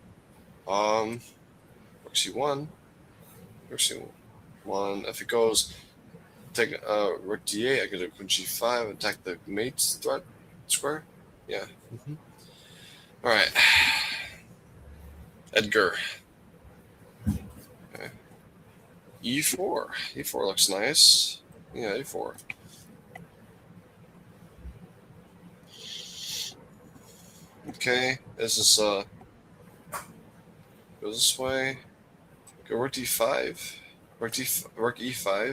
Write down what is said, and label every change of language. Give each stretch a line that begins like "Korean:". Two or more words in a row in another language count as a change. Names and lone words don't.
English: Rook c1. Rook c1. If it goes, take rook d8. I can do queen g5. Attack the mate's threat square. Yeah. All right. Edgar. Okay. e4. E4 looks nice. Yeah, e4. Okay, this is goes this way. Go rook d5. Rook e5.